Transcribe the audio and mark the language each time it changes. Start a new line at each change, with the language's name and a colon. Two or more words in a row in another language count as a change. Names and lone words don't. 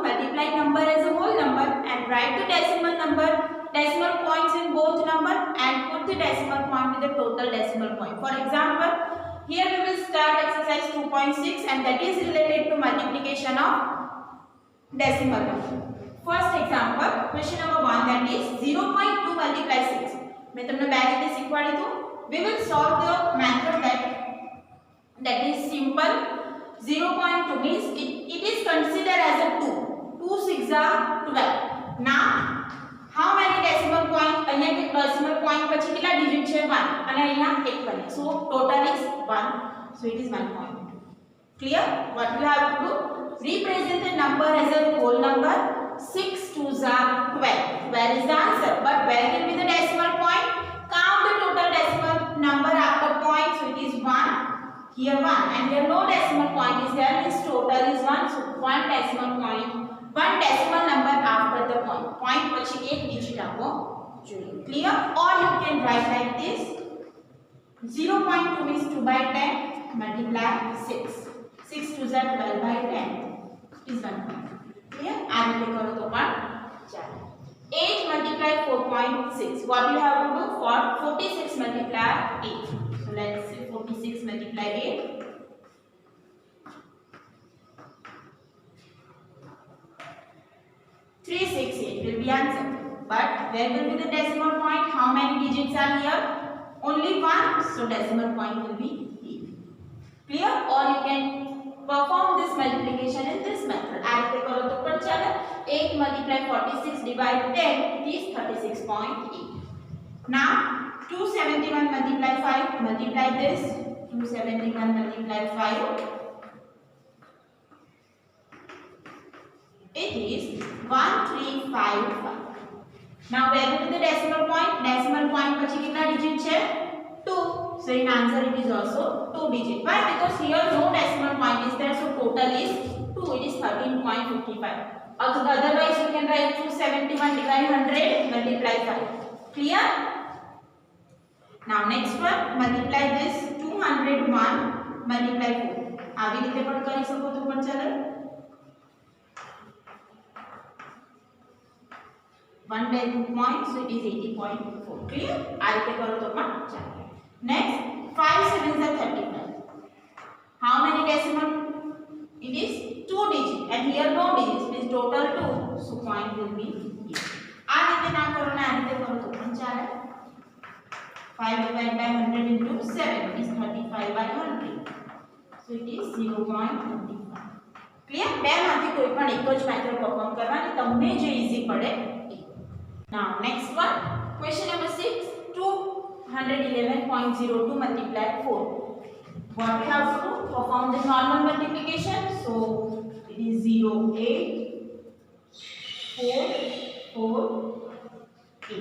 English: Multiply number as a whole number and write the decimal number, decimal points in both number, and put the decimal point with the total decimal point. For example, here we will start exercise 2.6 and that is related to multiplication of decimal number. First example, question number 1, that is 0.2 multiply 6.
Hindi: मैं तुमने
Gujarati: બે રીતે શીખવાડી દઉં.
English: We will solve the method that is simple. 0.2 means it is considered as a 2. 2 6 are 12. Now how many decimal point?
Gujarati: અહીંયા
English: decimal point
Gujarati: પછી કેટલા digit છે? 1 અને અહીંયા 1 બને.
English: So total is 1. So it is 1.2. Clear? What you have to do? Represent the number as a whole number. 6 2s are 12. Where is the answer? But where will be the decimal point? Count the total decimal number after point. So it is 1. Here 1. And here no decimal point is there. This total is 1. So 1 decimal point. 1 decimal number after the point.
Gujarati: Point પછી એક digit આપો જોઈએ.
English: Clear? Or you can write like this. 0.2 means 2 by 10 multiply 6. 6 2s are 12 by 10 is 1. Clear?
Gujarati: આ રીતે કરો તો પણ ચાલે. 8 multiply 4.6.
English: What you have to do? For 46 multiply 8. So let's say 46 multiply 8. 368 will be answer. But where will be the decimal point? How many digits are here? Only 1. So decimal point will be here. Clear? Or you can perform this multiplication in this method.
Gujarati: આ રીતે કરો તો પણ ચાલે. 8 multiply 46 divide 10,
English: it is
Gujarati: 36.8.
English: Now 271 multiply 5, multiply this. 271 multiply 5, it is 1355. Now where will be the decimal point? Decimal point
Gujarati: પછી કેટલા digit છે? 2.
English: So in answer it is also 2 digit. Why? Because here no decimal point is there, so total is 2. It is 13.55. Otherwise you can write 271 divide 100 multiply 5. Clear? Now next one, multiply this 201 multiply 4.
Gujarati: આવી રીતે પણ કરી શકો તો પણ ચાલે.
English: 1 by 2 points, so it is 80.4. Clear?
Gujarati: આ રીતે કરો તો પણ ચાલે.
English: Next, 5 7s are 35. How many decimal? It is 2 digit and here no digits, means total 2. So point will be here.
Gujarati: આ રીતે ના કરો ને આ રીતે કરો તો પણ ચાલે.
English: 5 divided by 100 into 7 is 35 by 100. So it is 0.25. Clear?
Gujarati: બે માંથી કોઈ પણ એક જ
English: method perform
Gujarati: કરવાની, તમને જે ઈઝી પડે.
English: Now next one, question number 6, 211.02 multiply 4. What we have to do? Perform the normal multiplication. So it is 0 8 4 4 8.